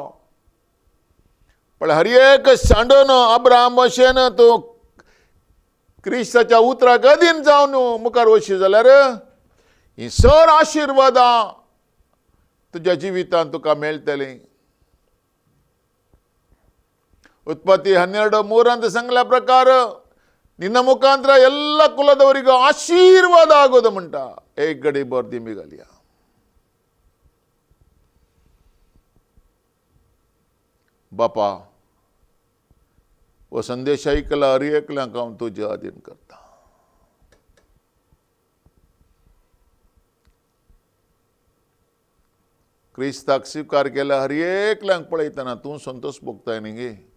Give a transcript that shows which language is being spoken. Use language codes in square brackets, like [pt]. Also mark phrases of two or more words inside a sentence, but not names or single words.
[kok] पण हर एक सांडून अब्राहम भशेन तूं क्रिस्ताच्या उतराक अधीन जावन मुखार वचशी जाल्यार ही सर आशिर्वादां तुज्या जिवितांत तुका मेळटलीं. उत्पत्ती 12:3 सांगल्या प्रकार [kn] ನಿನ್ನ ಮುಖಾಂತರ ಎಲ್ಲ ಕುಲದವರಿಗೂ ಆಶೀರ್ವಾದ ಆಗೋದು ಮುಂಟ. [kok] एक गडी बोर दिमी घालया. बापा, वो संदेश ऐकला हर एकल्यांक हांव तुज्या अधीन करता. क्रिस्ताक स्वीकार केला हर एकल्यांक पळयतना तूं संतोष भोगताय न्ही गे.